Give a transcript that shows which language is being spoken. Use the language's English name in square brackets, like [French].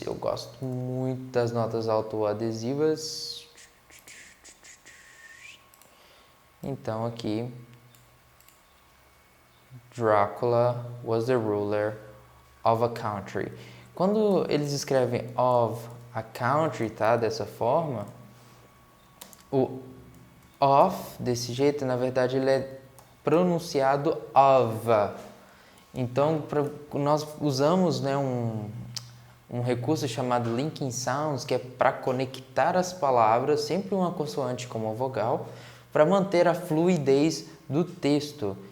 [Portuguese] Eu gosto muito das notas autoadesivas. Então aqui, [English] Dracula was the ruler of a country. [Portuguese] Quando eles escrevem [English] of a country, [Portuguese] tá, dessa forma, o of, desse jeito, na verdade, ele é pronunciado of. Então, nós usamos, né, um recurso chamado linking sounds, que é para conectar as palavras, sempre uma consoante com uma vogal, para manter a fluidez do texto.